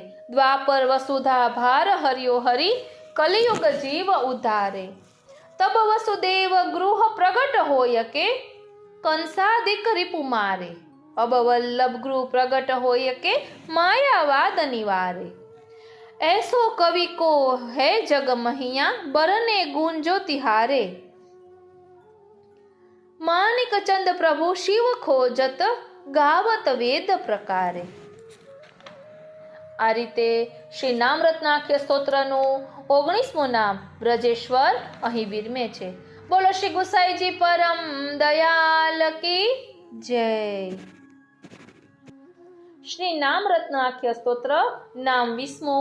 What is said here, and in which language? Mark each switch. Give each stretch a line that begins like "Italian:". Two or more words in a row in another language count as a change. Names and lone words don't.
Braj: द्वापर वसुधा भार हर्यो हरी कलियुग जीव उद्धारे. तब वसुदेव गृह प्रगट होय के कंसादिक रिपु मारे. अब वल्लभ गृह प्रगट होय के मायावाद निवारे. ऐसो कवि को है जग महिया बरने गुंजो तिहारे. मानिक चंद प्रभु शिव खोजत गावत वेद प्रकारे.
Gujarati: આ રીતે શ્રી નામ રત્નાખ્ય સ્તોત્રનું 19મું નામ બ્રજેશ્વર અહીં વિરમે છે. બોલો શ્રી ગુસાઈજી પરમ દયાલ
Hindi: की जय.
Gujarati: શ્રી નામ રત્નાખ્ય સ્તોત્ર નામ 20મું.